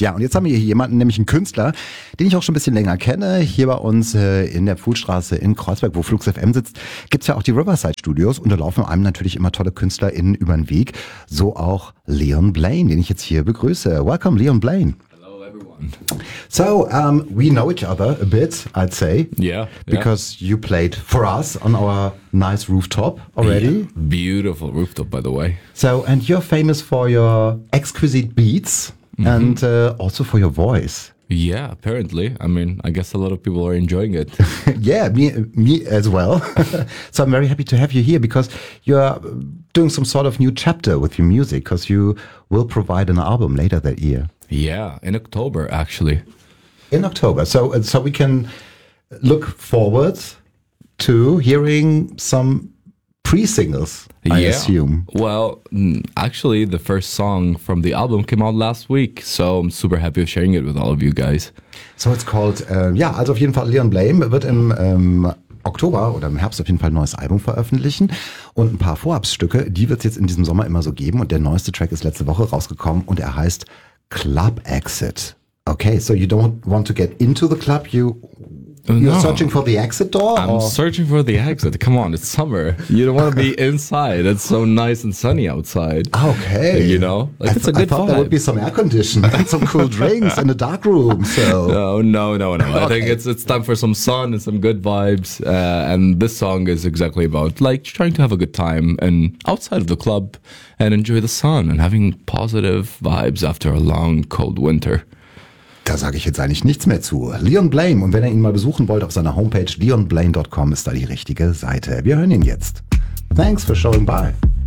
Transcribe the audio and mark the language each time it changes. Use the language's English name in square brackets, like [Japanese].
[German] Ja, und jetzt haben wir hier jemanden, nämlich einen Künstler, den ich auch schon ein bisschen länger kenne. Hier bei uns in der Pfuhlstraße in Kreuzberg, wo Flux FM sitzt, gibt's ja auch die Riverside Studios. Und da laufen einem natürlich immer tolle KünstlerInnen über den Weg. So auch Leon Blaine, den ich jetzt hier begrüße. [English] Welcome, Leon Blaine. So, we know each other a bit, I'd say. Yeah. Because you played for us on our nice rooftop already. Yeah. Beautiful rooftop, by the way. So, and you're famous for your exquisite beats and also for your voice. Yeah, apparently. I mean, I guess a lot of people are enjoying it. Yeah, me as well. So I'm very happy to have you here because you're doing some sort of new chapter with your music because you will provide an album later that year. Yeah, in October, actually. In October. So we can look forward to hearing some pre-singles, I assume. Well, actually, the first song from the album came out last week, so I'm super happy of sharing it with all of you guys. So it's called, [German] also auf jeden Fall Leon Blaine wird im Oktober oder im Herbst auf jeden Fall ein neues Album veröffentlichen und ein paar Vorabstücke, die wird es jetzt in diesem Sommer immer so geben und der neueste Track ist letzte Woche rausgekommen und er heißt Club Exit. [English] Okay, so you don't want to get into the club, you're searching for the exit door? I'm searching for the exit. Come on, it's summer. You don't want to be inside. It's so nice and sunny outside. Okay. You know? Like, it's a good vibe. I thought there would be some air conditioning and some cool drinks in the dark room. So. No. Okay. I think it's time for some sun and some good vibes. And this song is exactly about like trying to have a good time and outside of the club and enjoy the sun and having positive vibes after a long, cold winter. [German] Da sage ich jetzt eigentlich nichts mehr zu. Leon Blaine. Und wenn ihr ihn mal besuchen wollt auf seiner Homepage, leonblaine.com ist da die richtige Seite. Wir hören ihn jetzt. [English] Thanks for showing by.